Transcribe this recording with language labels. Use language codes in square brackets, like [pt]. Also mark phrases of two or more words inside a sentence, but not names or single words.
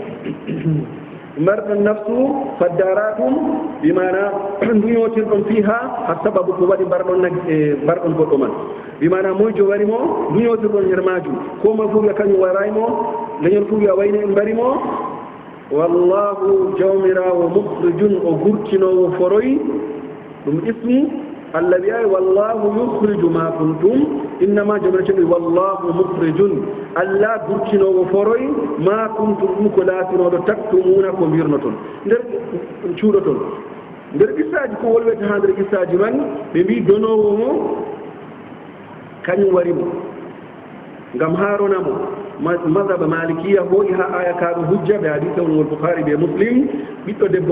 [ff] marɗon [ar] نفس فادارأتم [ff] bimana duñotirɗon fiha ha sababu ko waɗi mbarɗon goɗɗo man bimana moyjo warimo duñotirɗon nder majum ko ma fuuɓe kañum waraymo leñol fuuɓe a wayne en mbarimo wallahu jawmirawo mukhrijun o gurtinowo foroy ɗum [ar] اسم الله [ff] wiyay [ar] والله يخرج ما كنتم إنما [ff] jomira ceɗi [ar] والله مخرج [ff] allah gurtinowo foroy [ar] ما كنتم [ff] ɗum ko laatinoɗo taktumuna ko mbirnoton nder cuuɗoton nder qissaji ko wolwete ha nder qissaji man ɓe mbi donowo mo kañum warimo ngam haaronamo [ar] مذهب مالكية [ff] hoyi ha aya kaɗo hujja ɓe hadisa wol boukhari ɓe muslim ɓiɗɗo debbo